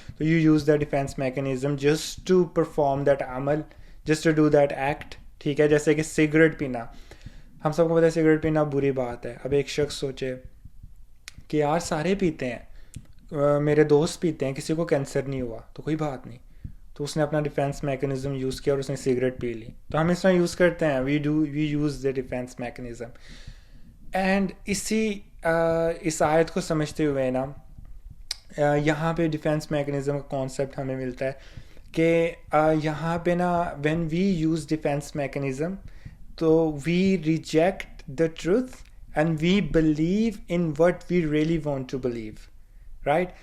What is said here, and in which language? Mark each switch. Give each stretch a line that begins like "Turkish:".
English: تو you use the defence mechanism just to perform that عمل, just to do that act,
Urdu: ٹھیک ہے. جیسے کہ سگریٹ پینا, ہم سب کو پتہ ہے سگریٹ پینا بری بات ہے. اب ایک شخص سوچے کہ یار سارے پیتے ہیں, میرے دوست پیتے ہیں, کسی کو کینسر نہیں ہوا تو کوئی بات نہیں, تو اس نے اپنا ڈیفینس میکینزم یوز کیا اور اس نے سگریٹ پی لی. تو ہم اس طرح یوز کرتے ہیں,
English: We use the defence mechanism.
Urdu: And اس آیت کو سمجھتے ہوئے نا یہاں پہ ڈیفینس میکینزم کا کانسیپٹ ہمیں ملتا ہے کہ یہاں پہ نا
English: When we use defence mechanism تو we reject the truth and we believe in what we really want to believe, right.